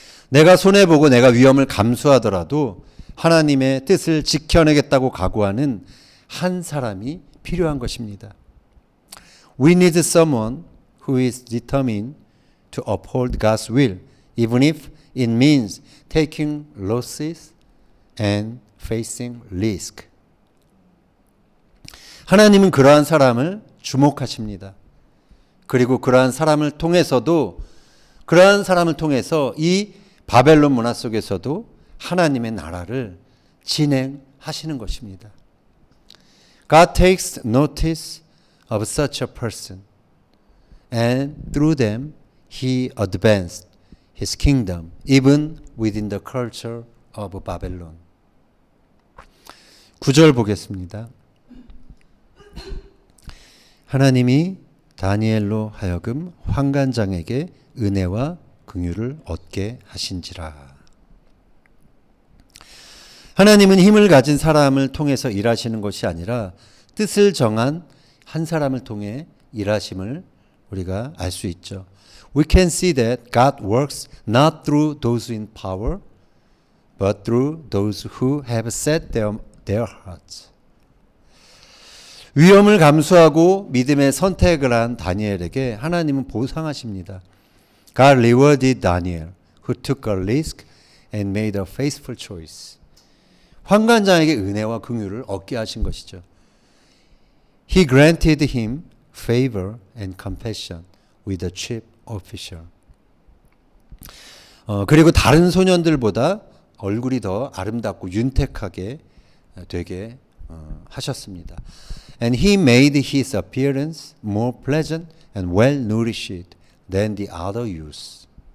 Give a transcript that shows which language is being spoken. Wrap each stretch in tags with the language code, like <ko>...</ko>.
<ko>내가 손해보고 내가 위험을 감수하더라도 하나님의 뜻을 지켜내겠다고 각오하는 한 사람이 필요한 것입니다.</ko> <en>We need someone who is determined to uphold God's will, even if it means taking losses and facing risk.</en> <ko>하나님은 그러한 사람을 주목하십니다. 그리고 그러한 사람을 통해서도 그러한 사람을 통해서 이 바벨론 문화 속에서도 하나님의 나라를 진행하시는 것입니다.</ko> <en>God takes notice of such a person, and through them he advanced his kingdom even within the culture of Babylon.</en> <ko>9절 보겠습니다. 하나님이 다니엘로 하여금 환관장에게 은혜와 긍휼을 얻게 하신지라. 하나님은 힘을 가진 사람을 통해서 일하시는 것이 아니라 뜻을 정한 한 사람을 통해 일하심을 우리가 알 수 있죠.</ko> <en>We can see that God works not through those in power, but through those who have set their hearts.</en> <ko>위험을 감수하고 믿음의 선택을 한 다니엘에게 하나님은 보상하십니다.</ko> <en>God rewarded Daniel, who took a risk and made a faithful choice.</en> <ko>환관장에게 은혜와 긍휼을 얻게 하신 것이죠.</ko> <en>He granted him favor and compassion with the chief official.</en> <ko>그리고 다른 소년들보다 얼굴이 더 아름답고 윤택하게 되게 하셨습니다.</ko> <en>And he made his appearance more pleasant and well nourished than the other youths.</en>